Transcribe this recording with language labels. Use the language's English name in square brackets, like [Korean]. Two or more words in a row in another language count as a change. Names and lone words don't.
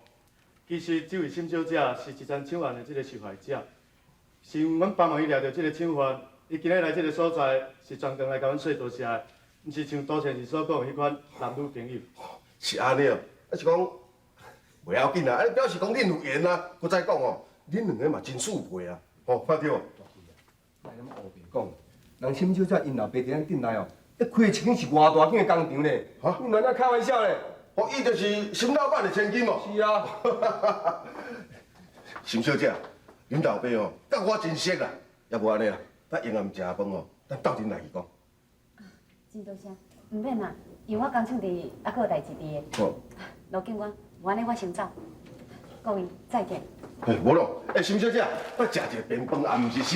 [Min Nan Chinese] 其实这位沈小姐是一桩抢案的这个受害者，是阮帮忙伊抓到这个抢犯，伊今日来这个所在是专程来甲阮说多谢的，毋是像多谢是所讲的迄款男女朋友。是安尼哦，啊是讲袂要紧啦，啊表示讲恁有缘啊，搁再讲哦，恁两个嘛真适配啊。哦，发着。来咱乌白讲，人深小姐因老爸伫咱镇内哦，一开一间是偌大间的工厂呢。哈，你哪能开玩笑呢？哦，伊就是沈老板的千金哦。是啊。沈小姐，恁老爸哦，甲我真熟啦，要不安尼啦，等用暗食饭哦，咱斗阵来去讲。真多谢，唔免啦，因为我工厂伫还佫有代志伫的。哦。罗警官，有安尼我先走，各位再见。无咯，沈小姐，要食一个便饭，也毋是啥。